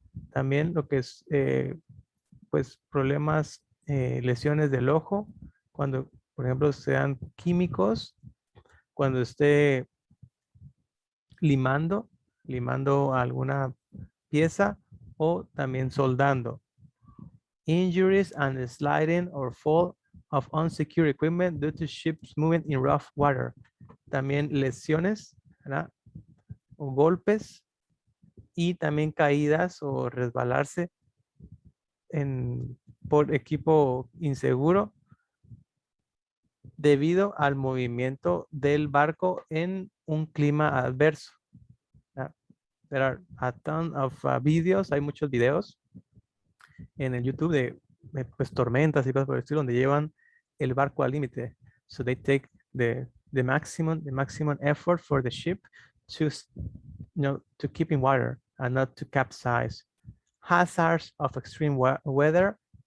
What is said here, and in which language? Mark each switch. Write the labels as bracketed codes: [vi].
[es] También lo que es pues problemas, lesiones del ojo, cuando por ejemplo sean químicos, cuando esté limando alguna pieza o también soldando. [en] Injuries and sliding or fall of unsecure equipment due to ships moving in rough water. [es] También lesiones, ¿verdad? O golpes y también caídas o resbalarse por equipo inseguro debido al movimiento del barco en un clima adverso. [en] There are a ton of videos, [es] hay muchos videos en el YouTube de pues, tormentas y cosas por el estilo, donde llevan el barco al límite. [en] So they take the maximum effort for the ship to, to keep in water and not to capsize. Hazards of extreme weather.